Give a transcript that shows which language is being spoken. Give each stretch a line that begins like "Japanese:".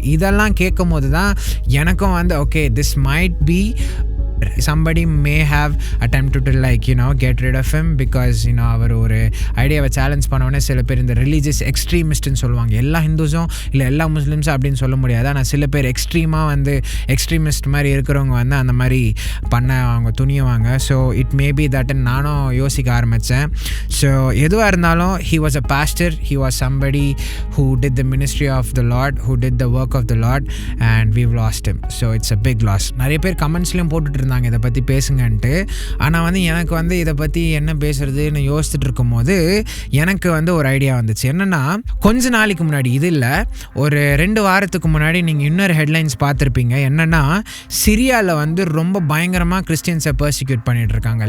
Tamil: இதெல்லாம் கேட்கும் போது தான் எனக்கும் வந்து
English: okay, this might be somebody may have attempted to get rid of him because
Tamil: அவர் ஒரு ஐடியாவை சேலஞ்ச் பண்ணோன்னே சில பேர் இந்த ரிலீஜியஸ் எக்ஸ்ட்ரீமிஸ்ட்னு சொல்லுவாங்க. எல்லா ஹிந்துஸும் இல்லை எல்லா முஸ்லிம்ஸும் அப்படின்னு சொல்ல முடியாது. ஆனால் சில பேர் எக்ஸ்ட்ரீமாக வந்து எக்ஸ்ட்ரீமிஸ்ட் மாதிரி இருக்கிறவங்க வந்து அந்த மாதிரி பண்ண அவங்க துணியுவாங்க.
English: so it may be that
Tamil: நானும் யோசிக்க ஆரம்பித்தேன்.
English: so
Tamil: எதுவாக இருந்தாலும்
English: he was a pastor, he was somebody who did the ministry of the Lord, who did the work of the Lord, and we've lost him. So it's a big loss.
Tamil: நிறைய பேர் கமெண்ட்ஸ்லையும் போட்டுட்டு இருந்தாங்க இதை பற்றி பேசுங்கன்ட்டு. ஆனால் வந்து எனக்கு வந்து இதை பற்றி என்ன பேசுறதுன்னு யோசிச்சுட்டு இருக்கும்போது எனக்கு வந்து ஒரு ஐடியா வந்துச்சு. என்னென்னா, கொஞ்ச நாளைக்கு முன்னாடி, இது இல்லை, ஒரு 2 வாரத்துக்கு முன்னாடி நீங்கள் இன்னொரு ஹெட்லைன்ஸ் பார்த்துருப்பீங்க. என்னென்னா, சிரியாவில் வந்து ரொம்ப பயங்கரமாக கிறிஸ்டியன்ஸை பர்சிக்யூட் பண்ணிகிட்டு இருக்காங்க.